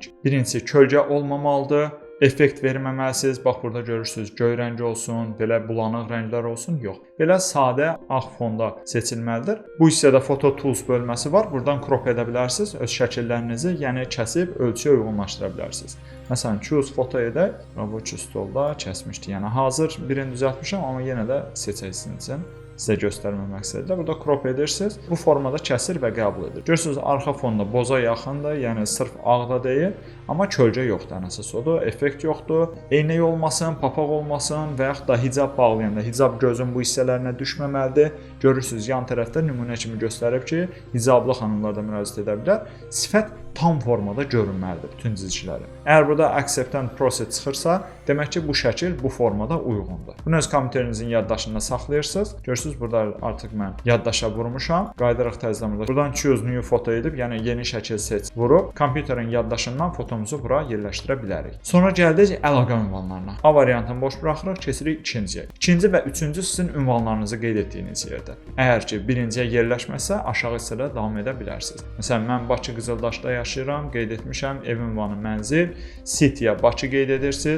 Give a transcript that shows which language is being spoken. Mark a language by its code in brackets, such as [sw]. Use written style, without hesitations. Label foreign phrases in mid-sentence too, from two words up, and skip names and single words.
[az] Birincisi kölgə olmamalıdır. Effekt verməməlisiniz. Bax burada görürsüz, göy rəngi olsun, belə bulanıq rənglər olsun. Yox. Belə sadə ağ fonda seçilməlidir. Bu hissədə Photo Tools bölməsi var. Buradan crop edə bilərsiniz. Öz şəkillərinizi, yəni kəsib ölçüyə uyğunlaşdıra bilərsiniz. Məsələn, [en] choose photo [az] edək. Rəvoçu stolda kəsmişdik. Yəni hazır birini düzəltmişəm, amma yenə də seçəcəksiniz üçün. Sizə göstərmə məqsədilə burada crop edirsiniz. Bu formada kəsir və qəbul edir. Görürsüz, arxa fonda boza yaxındır, yəni sırf ağda deyil, amma kölgə yoxdur, ən əsas odur, effekt yoxdur. Eynək olmasın, papaq olmasın və yaxud da hicab bağlayanda hicab gözün bu hissələrinə düşməməlidir. Görürsüz, yan tərəfdə nümunə kimi göstərib ki, hicablı xanımlar da müraciət edə bilər. Sifət tam formada görünməlidir bütün cizgiləri. Əgər burada [en] accept and proceed [az] çıxırsa, demək ki, bu şəkil bu formada uyğundur. Bunu öz kompüterinizin yaddaşında saxlayırsınız. Görürsüz, burada artıq mən yaddaşa vurmuşam. Qayıdaraq təzədən burada. Buradan [en] choose new photo [az] edib, yəni yeni şəkil seç vurub, kompüterin yaddaşından fotomuzu bura yerləşdirə bilərik. Sonra gəldik əlaqə ünvanlarına. A variantını boş buraxırıq, keçirik ikinciyə. İkinci və üçüncü sizin ünvanlarınızı qeyd etdiyiniz yerdə. Əgər ki, birinciyə yerləşməsə, aşağı hissədə davam edə bilərsiniz. Məsələn, mən Bakı Qızıldaşda yaşayıram, qeyd etmişəm, ev ünvanı mənzil, City'yə Bakı qeyd edirsiniz.